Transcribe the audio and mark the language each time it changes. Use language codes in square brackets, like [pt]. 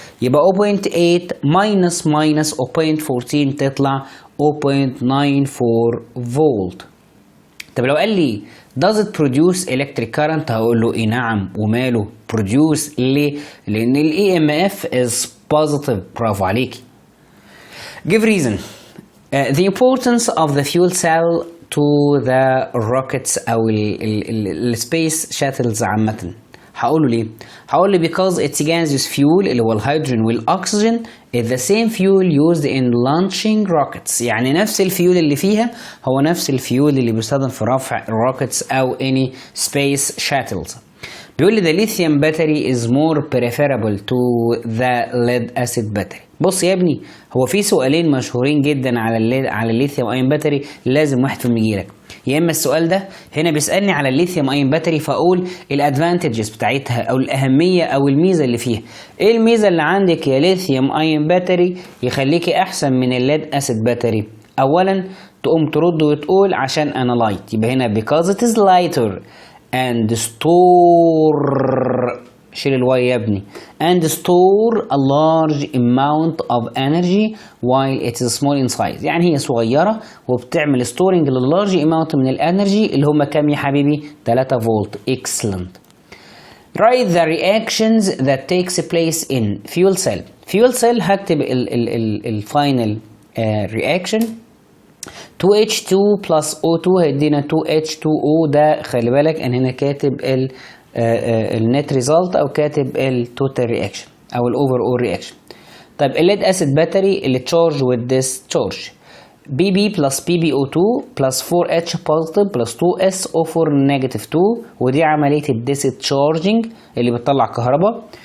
[ar] يبقى 0.8 ماينس 0.14 تطلع 0.94 فولت. طب لو قال لي [en] does it produce electric current [ar] هقول له ايه نعم وماله produce. ليه؟ لان ال EMF [en] is positive. [ar] برافو عليكي. [en] give reason. The importance of the fuel cell to the rockets او ال space shuttles عامة. [ar] هقوله ليه؟ هقوله [en] because its gaseous fuel [ar] اللي هو الهيدروجين والاكسجين [en] is the same fuel used in launching rockets. [ar] يعني نفس الفيول اللي فيها هو نفس الفيول اللي بيستخدم في رفع الروكتس او any space shuttles. بيقول لي [en] the lithium battery is more preferable to the lead acid battery. [ar] بص يا ابني، هو في سؤالين مشهورين جدا على الليثيوم ايون باتري لازم واحد فيهم يجيلك. يا اما السؤال ده هنا بيسالني على الليثيوم ايون باتري فاقول الادفانتجز بتاعتها او الاهميه او الميزه اللي فيها. ايه الميزه اللي عندك يا ليثيوم ايون باتري يخليكي احسن من الليد اسيد باتري؟ اولا تقوم ترد وتقول عشان انا لايت، يبقى هنا [en] because it is lighter and store، [ar] شيل الواي يا ابني، [en] and store a large amount of energy while it is small in size. [ar] يعني هي صغيرة وبتعمل storing للارج amount من الانرجي اللي هم كام يا حبيبي؟ 3 فولت. [en] excellent. write the reactions that takes place in fuel cell. [ar] fuel cell هكتب الفاينل reaction 2H2 plus O2 هيدينا 2H2O. ده خلي بالك ان هنا كاتب النت ريزلت او كاتب التوتال رياكشن او الاوفر اول رياكشن. طيب الليد اسيد باتري اللي تشارج [en] with this charge [ar] BB plus PbO2 plus 4H positive plus 2SO4 negative 2 ودي عملية الديسشارجنج اللي بتطلع كهرباء.